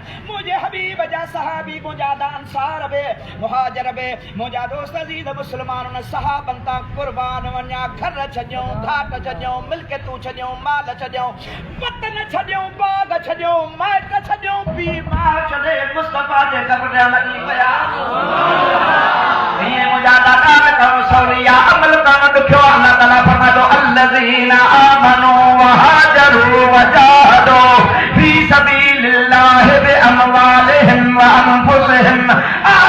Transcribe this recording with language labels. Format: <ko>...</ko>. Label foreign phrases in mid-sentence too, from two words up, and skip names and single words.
<sd>मुंहिंजे हबीब जा सहाबी मुंहिंजा अंसार बि मुहाजिर बि मुंहिंजा दोस्त अज़ीज़ मुस्लमान सहाबनि तां क़ुर्बान वञा, घर छॾियूं, घाट छॾियूं, मिल्कियतूं छॾियूं, माल छॾियूं, वतन छॾियूं, बाग छॾियूं, माइट छॾियूं, पीउ माउ छॾे मुस्तफा जे घर में वञी पिया। हीअं मुंहिंजा दादा करणु सवली आहे, अमल करणु ॾुखियो आहे। अल्लाह ताला फरमाए थो</sd> <ar>الذين آمنوا وهاجروا وجاهدوا في سبيل الله بأموالهم وأنفسهم</ar>